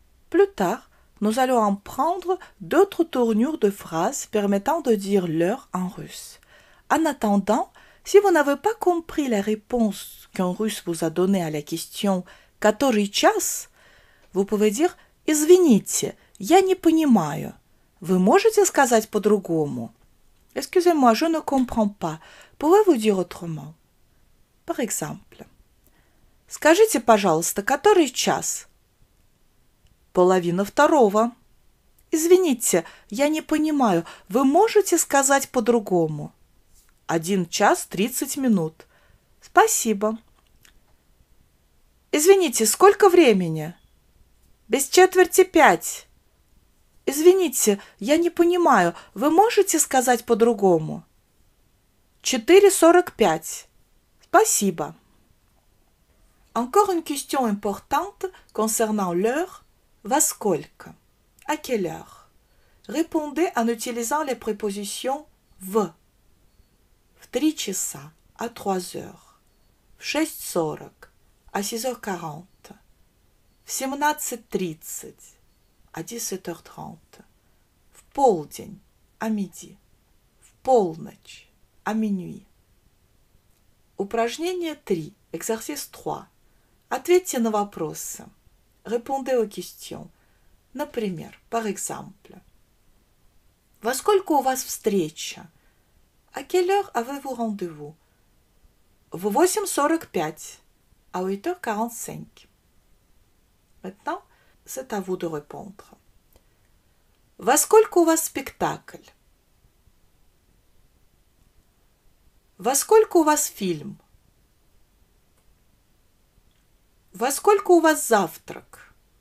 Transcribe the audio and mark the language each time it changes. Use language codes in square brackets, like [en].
[fr] Plus tard, nous allons en prendre d'autres tournures de phrases permettant de dire l'heure en russe. En attendant, si vous n'avez pas compris la réponse qu'un russe vous a donnée à la question « [ru] Который час?», [fr] vous pouvez dire [ru] «Извините, я не понимаю». Вы можете сказать по-другому? [fr] Excusez-moi, je ne comprends pas. Pouvez-vous dire autrement? Par exemple, [ru] скажите, пожалуйста, который час? Половина второго. Извините, я не понимаю. Вы можете сказать по-другому? 1 час 30 минут. Спасибо. Извините, сколько времени? Без четверти 5. Извините, я не понимаю. Вы можете сказать по-другому? 4:45. Спасибо. [fr] Encore une question importante concernant l'heure. [ru] Во сколько? [fr] À quelle heure? Répondez en utilisant les prépositions в. [ru] В 3 часа, [fr] à 3 heures. [ru] В 6:40, [fr] à 6h40. [ru] В 17:30, [fr] à 17h30. [ru] В полдень, [fr] à midi. [ru] В полночь, [fr] à minuit. [ru] Упражнение 3, [fr] exercice 3. [ru] Ответьте на вопросы. [fr] Répondez aux questions. [ru] Например, [fr] par exemple. [ru] Во сколько у вас встреча? [fr] À quelle heure avez-vous rendez-vous? [ru] В 8:45, [fr] à 8h45. Maintenant, c'est à vous de répondre. [ru] Во сколько у вас спектакль? Во сколько у вас фильм? Во сколько у вас завтрак?